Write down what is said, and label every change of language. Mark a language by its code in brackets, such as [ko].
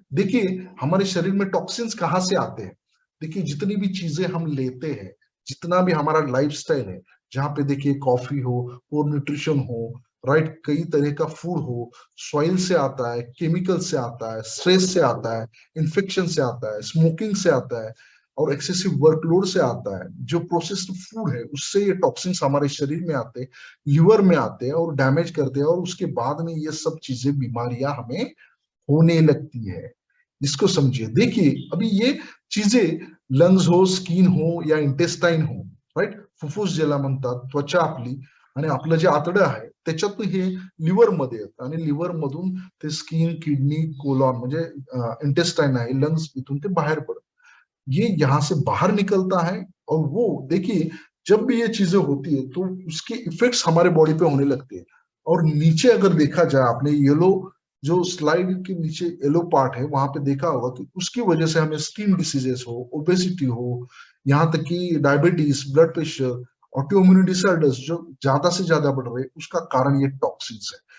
[hi] देखिए, हमारे शरीर में टॉक्सिन्स कहाँ से आते हैं। देखिए, जितनी भी चीजें हम लेते हैं, जितना भी हमारा लाइफस्टाइल है, जहाँ पे देखिए कॉफी हो, पोर न्यूट्रिशन हो, राइट, कई तरह का फूड हो, सॉइल से आता है, केमिकल से आता है, स्ट्रेस से आता है, इन्फेक्शन से आता है, स्मोकिंग से आता है और एक्सेसिव वर्कलोड से आता है। जो प्रोसेस्ड फूड है उससे ये टॉक्सिन्स हमारे शरीर में आते हैं, लिवर में आते हैं और डैमेज करते हैं, और उसके बाद में ये सब चीजें, बीमारियां हमें होने लगती है। इसको समझिए। देखिए, अभी ये चीजें लंग्स हो, स्किन हो या इंटेस्टाइन हो, [mr] राईट, फुफ्फुस ज्याला म्हणतात, त्वचा आपली आणि आपलं जे आतडं आहे त्याच्यातून हे लिव्हर मध्ये येतं आणि लिव्हर मधून ते स्किन, किडनी, कोलॉन म्हणजे इंटेस्टाइन आहे, लंग्स, इथून ते बाहेर पडतं। [hi] ये यहाँ से बाहर निकलता है और वो देखिए, जब भी ये चीजें होती है तो उसके इफेक्ट्स हमारे बॉडी पे होने लगते हैं। और नीचे अगर देखा जाए, आपने येलो जो स्लाइड के नीचे येलो पार्ट है वहां पे देखा होगा कि उसकी वजह से हमें स्किन डिसीजेस हो, ओबेसिटी हो, यहाँ तक कि diabetes, blood pressure, autoimmune disorders जो ज्यादा से ज्यादा बढ़ रहे हैं, उसका कारण ये टॉक्सिन्स है।